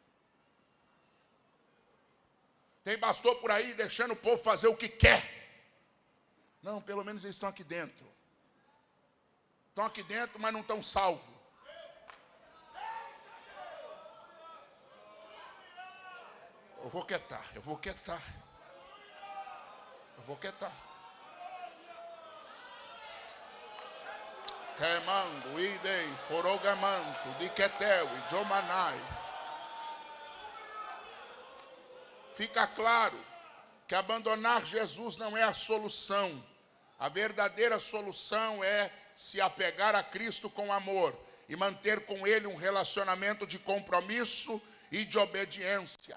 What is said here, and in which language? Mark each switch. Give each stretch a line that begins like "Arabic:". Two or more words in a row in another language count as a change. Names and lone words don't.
Portuguese: Tem pastor por aí deixando o povo fazer o que quer. Não, pelo menos eles estão aqui dentro. Estão aqui dentro, mas não estão salvos. Eu vou quietar. Queimando, idei, forogamanto, diquetel e jomanai. Fica claro que abandonar Jesus não é a solução. A verdadeira solução é se apegar a Cristo com amor e manter com Ele um relacionamento de compromisso e de obediência.